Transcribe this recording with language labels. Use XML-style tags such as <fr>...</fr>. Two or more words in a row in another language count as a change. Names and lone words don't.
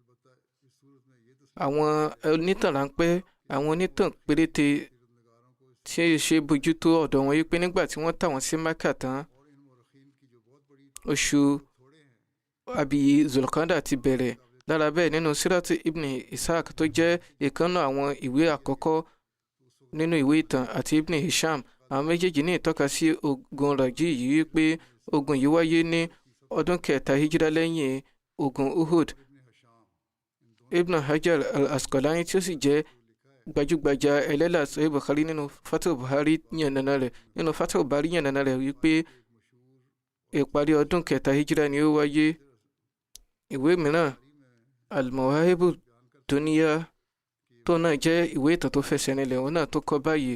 <yo>àwọn onítàn ráńpẹ́, àwọn onítàn péréte tí ó ṣe bójútó ọ̀dọ̀ wọn wípé nígbà tí wọ́n tà wọ́n sí Mẹ́kà tán, oṣù abiyì Zulqada ti bẹ̀rẹ̀. lára bẹ́ẹ̀ nínú Sirati Ibn Ishaq tó jẹ́ ìkànnà àwọn ìwé àkọ́kọ́ nínú ìwé ìtàn àti Ibn Hisham àwọn méjèèjì ní ìtọ́ka sí ogun Raji yìí wípé ogun yìí wáyé ní ọdún kẹta hijira lẹ́yìn ogun Uhud. Ibn Hajar al-Asqalani tí ó sì jẹ́ gbajúgbajà ẹlẹ́là Sahih Bukhari nínú Fathul Bari yànnàná rẹ̀ wípé ìparí ọdún kẹta hijira ni ó wáyé. Ìwé mìíràn Al-Mawahibu Dunya tó náà jẹ́ ìwé ìtàn tó fẹsẹ̀ nílẹ̀ òun náà tó kọ báyìí.</yo>